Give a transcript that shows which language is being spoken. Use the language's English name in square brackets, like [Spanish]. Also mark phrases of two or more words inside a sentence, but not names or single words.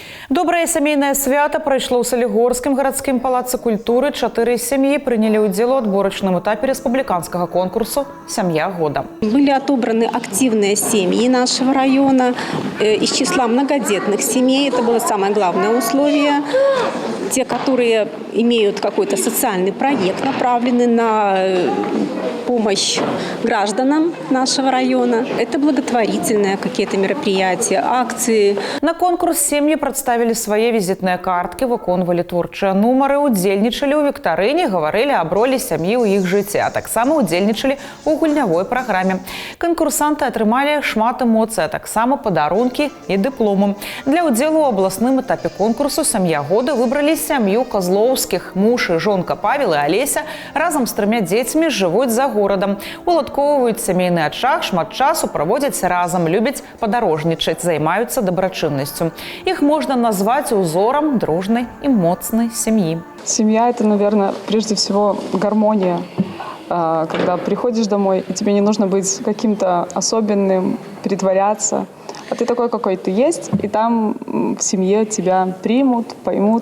[Belarusian] Добрае сямейнае свята прайшло ў Салігорскім гарадскім палацы культуры. 4 сям'і прынялі ўдзел у адборачным этапе республиканского конкурсу «Семья года». [Russian] Были отобраны активные семьи нашего района из числа многодетных семей. Это было самое главное условие. Те, которые имеют какой-то социальный проект, направленный на помощь гражданам нашего района. Это благотворительные какие-то мероприятия, акции. [Belarusian] На конкурс сем'і прадставілі свае візітныя карткі, выконвалі творчыя нумары, удзельнічалі ў віктарыне, гаварылі аб ролі сям'і ў іх жыцці, а таксама удзельнічалі ў гульнявой праграме. Канкурсанты атрымалі шмат эмоцый, а таксама падарункі і дыпломы. Для ўдзелу ў абласным этапе конкурсу «Семья года» выбралі сям'ю Козлоўскіх. Муж і жонка Павел і Алеся разам з 3 дзецьмі жывуць за горадам. Уладкоўваюць сямейны ачаг, шмат часу праводзяць разам, любяць падарожнічаць, займаюцца дабрачыннасцю. Іх можна назваць узором [Russian] дружной и моцной семьи. Семья – это, наверное, прежде всего гармония. Когда приходишь домой, и тебе не нужно быть каким-то особенным, притворяться. А ты такой, какой ты есть, и там в семье тебя примут, поймут.